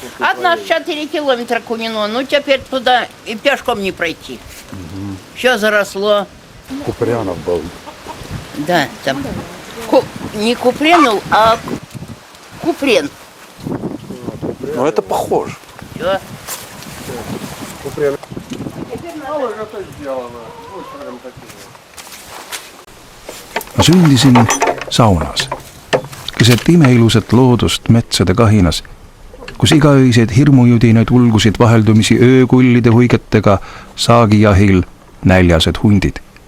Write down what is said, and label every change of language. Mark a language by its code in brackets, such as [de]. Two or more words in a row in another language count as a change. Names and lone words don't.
[ru] От нас 4 километра Кунино. Ну, теперь туда и пешком не пройти. Все заросло. Купрянов был. Да, там не Купренов, а Купрен. Но это похоже. Всё. [et] Ma sündisin saunas, keset imeilusat loodust metsade kahinas, kus igaöiseid hirmujudinaid ulgusid vaheldumisi öökullide huigetega saagijahil näljased hundid.